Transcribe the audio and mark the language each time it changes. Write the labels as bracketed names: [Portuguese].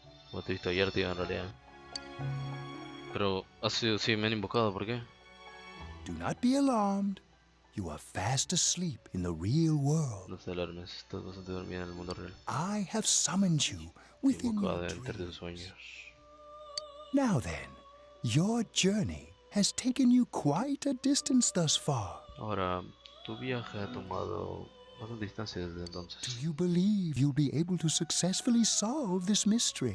[Spanish] Como te he visto ayer, tío, en realidad. Pero, sí, me han invocado, ¿por qué? [English] Do not be alarmed. You are fast asleep in the real world. [Spanish] No te alarmes, estás bastante dormida en el mundo real. [English] I have summoned you within your [Spanish] entre tus sueños. [English] Now then, your journey has taken you quite a distance thus far. [Spanish] Ahora, tu viaje ha tomado bastante distancia desde entonces. [English] Do you believe you'll be able to successfully solve this mystery?